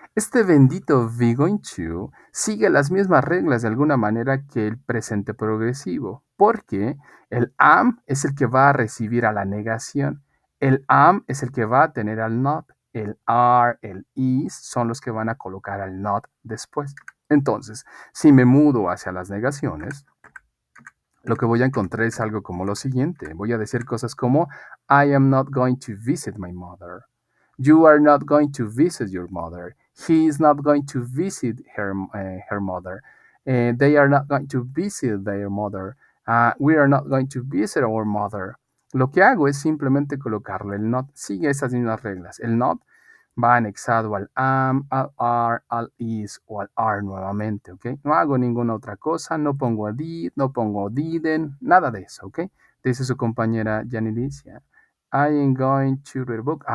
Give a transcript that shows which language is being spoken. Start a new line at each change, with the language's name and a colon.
Spanish: Este bendito be going to sigue las mismas reglas de alguna manera que el presente progresivo, porque el am es el que va a recibir a la negación. El am es el que va a tener al not. El are, el is son los que van a colocar al not después. Entonces, si me mudo hacia las negaciones, lo que voy a encontrar es algo como lo siguiente. Voy a decir cosas como
English: I am not going to visit my mother. You are not going to visit your mother. He is not going to visit her mother. They are not going to visit their mother. We are not going to visit our mother.
Spanish: Lo que hago es simplemente colocarle el not. Sigue esas mismas reglas. El not va anexado al am, al are, al is o al are nuevamente, ¿ok? No hago ninguna otra cosa, no pongo did, no pongo didn't, nada de eso, ¿ok? Dice su compañera
English: Janilicia. I am going to read a book.